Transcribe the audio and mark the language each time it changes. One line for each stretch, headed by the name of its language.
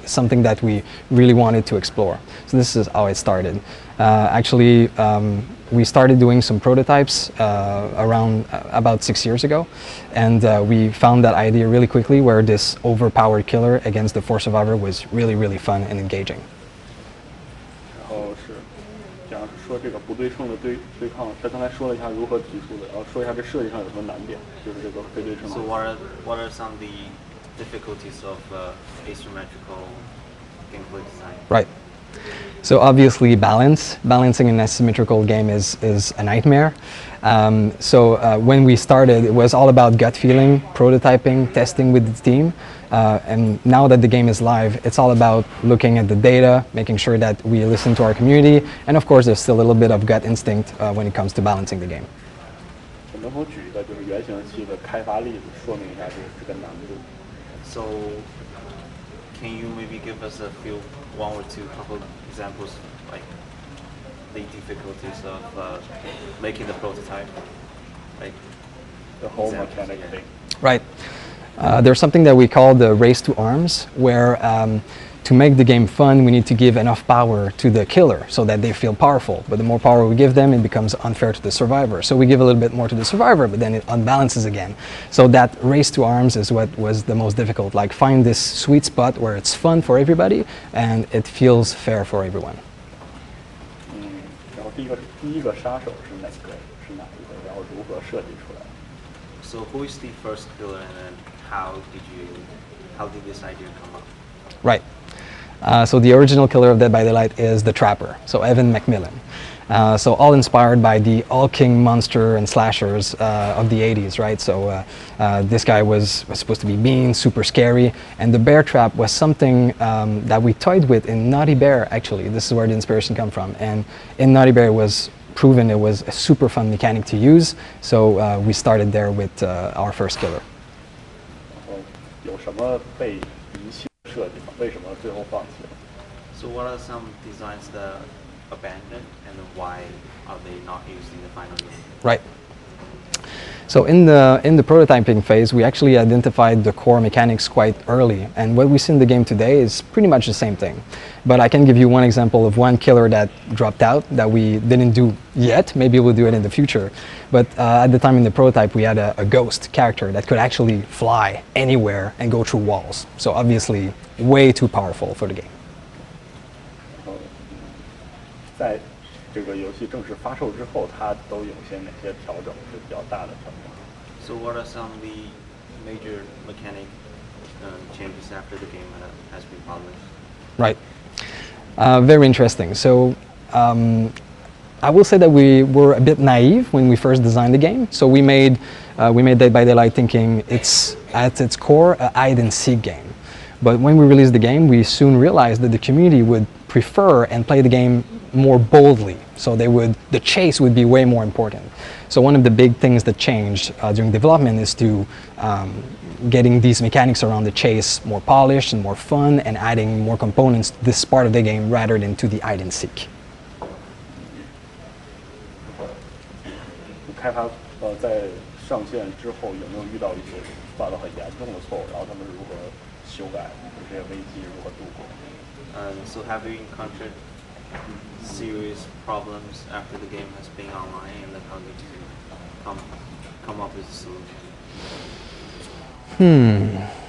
English: It's something that we really wanted to explore. So this is how it started. Actually, we started doing some prototypes around about 6 years ago, and we found that idea really quickly, where this overpowered killer against the 4 survivor was really, really fun and engaging.
Chinese: 然后是讲说这个不对称的对抗，他刚才说了一下如何提出的，然后说一下这设计上有什么难点，就是这个非对称。
English: So, what are some of the difficulties of asymmetrical gameplay design? Right. So obviously balancing an asymmetrical game is a nightmare. When we started, it was all about gut feeling, prototyping, testing with the team. And now that the game is live, it's all about looking at the data, making sure that we listen to our community, and of course there's still a little bit of gut instinct when it comes to balancing the game.
Chinese: 能否举一个就是原型游戏的开发例子，说明一下这个难度？
English: So, can you maybe give us one or two couple examples, like the difficulties of making the prototype, like The whole examples, mechanic yeah. thing. Right. There's something that we call the race to arms, where to make the game fun, we need to give enough power to the killer so that they feel powerful. But the more power we give them, it becomes unfair to the survivor. So we give a little bit more to the survivor, but then it unbalances again. So that race to arms is what was the most difficult. Like, find this sweet spot where it's fun for everybody and it feels fair for everyone.
Chinese: 然后第一个杀手是哪一个？然后如何设计出来？
English: So, who is the first killer, and then how did this idea come up? Right. So the original killer of Dead by Daylight is the Trapper, so Evan McMillan. So all inspired by the all-king monster and slashers of the 80s, right? So this guy was supposed to be mean, super scary, and the bear trap was something that we toyed with in Naughty Bear, actually. This is where the inspiration come from. And in Naughty Bear it was proven it was a super fun mechanic to use, so we started there with our first killer.
Chinese: 有什么被遗弃的设计吗？为什么最后放弃了？
English: So what are some designs that abandoned and why are they not used in the final game? Right. So in the prototyping phase, we actually identified the core mechanics quite early, and what we see in the game today is pretty much the same thing. But I can give you one example of one killer that dropped out that we didn't do yet. Maybe we'll do it in the future. But at the time in the prototype, we had a ghost character that could actually fly anywhere and go through walls. So obviously, way too powerful for the game.
Chinese: 在这个游戏正式发售之后，它都有些哪些调整是比较大的调整？
English: So what are some of the major mechanic changes after the game has been published? Right. Very interesting. So I will say that we were a bit naive when we first designed the game. So we made Dead by Daylight thinking it's at its core a hide and seek game. But when we released the game, we soon realized that the community would prefer and play the game more boldly. So the chase would be way more important. So one of the big things that changed during development is to getting these mechanics around the chase more polished and more fun, and adding more components to this part of the game rather than to the hide and seek.
Chinese: 开发在上线之后有没有遇到一些犯了很严重的错误，然后他们如何修改这些危机，如何度过？
English: So have you encountered serious problems after the game has been online, and then how did you come up with a solution?